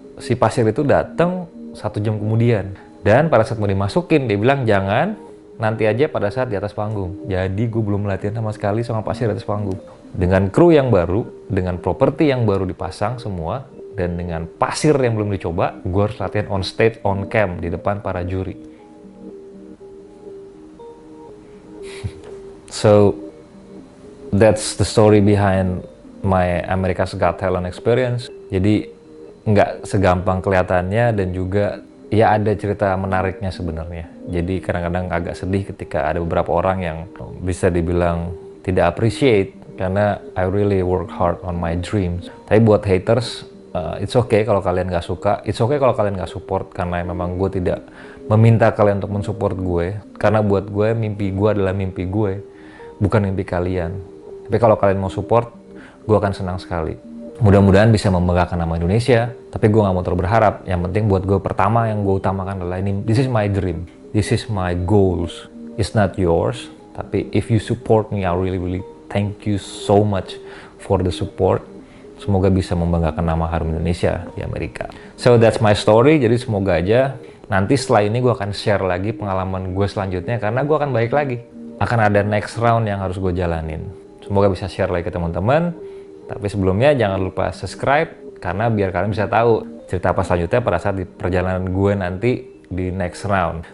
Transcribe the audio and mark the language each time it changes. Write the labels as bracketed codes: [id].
[id] Si pasir itu datang 1 jam kemudian. Dan pada saat mau dimasukin, dia bilang jangan, nanti aja pada saat di atas panggung. Jadi gue belum latihan sama sekali sama pasir di atas panggung. Dengan kru yang baru, dengan properti yang baru dipasang semua, dan dengan pasir yang belum dicoba, gue harus latihan [en] on stage, on cam, [id] di depan para juri. [en] So, that's the story behind my America's Got Talent experience. [id] Jadi, nggak segampang kelihatannya dan juga, ya ada cerita menariknya sebenarnya. Jadi, kadang-kadang agak sedih ketika ada beberapa orang yang bisa dibilang tidak appreciate, karena [en] I really work hard on my dreams. [id] Tapi buat haters, [en] it's okay [id] kalau kalian nggak suka, it's okay kalau kalian nggak support, karena memang gue tidak meminta kalian untuk mensupport gue, karena buat gue mimpi gue adalah mimpi gue, bukan mimpi kalian. Tapi kalau kalian mau support, gue akan senang sekali. Mudah-mudahan bisa membanggakan nama Indonesia, tapi gue nggak mau terlalu berharap. Yang penting buat gue pertama yang gue utamakan adalah ini, [en] this is my dream, this is my goals, it's not yours. [id] Tapi [en] if you support me, I really thank you so much for the support. [id] Semoga bisa membanggakan nama harum Indonesia di Amerika. [en] So that's my story. [id] Jadi semoga aja nanti setelah ini gue akan share lagi pengalaman gue selanjutnya, karena gue akan balik lagi. Akan ada next round yang harus gue jalanin. Semoga bisa share lagi ke teman-teman. Tapi sebelumnya jangan lupa subscribe, karena biar kalian bisa tahu cerita apa selanjutnya pada saat di perjalanan gue nanti di next round.